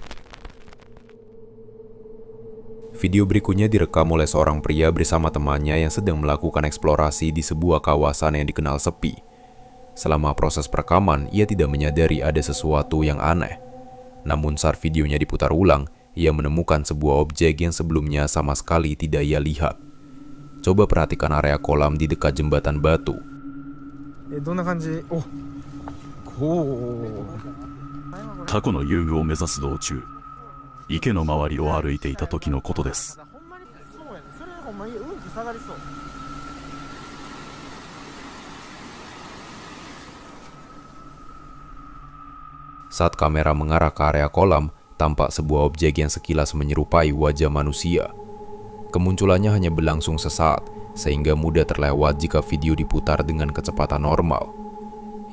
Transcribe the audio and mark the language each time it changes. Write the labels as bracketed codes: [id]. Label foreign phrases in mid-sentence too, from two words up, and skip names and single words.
[id] Video berikutnya direkam oleh seorang pria bersama temannya yang sedang melakukan eksplorasi di sebuah kawasan yang dikenal sepi. Selama proses perekaman, ia tidak menyadari ada sesuatu yang aneh. Namun saat videonya diputar ulang, ia menemukan sebuah objek yang sebelumnya sama sekali tidak ia lihat. Coba perhatikan area kolam di dekat jembatan batu. [ja] タコの遊具を目指す道中、池の周りを歩いていた時のことです。 [id] Saat kamera mengarah ke area kolam, tampak sebuah objek yang sekilas menyerupai wajah manusia. Kemunculannya hanya berlangsung sesaat, sehingga mudah terlewat jika video diputar dengan kecepatan normal.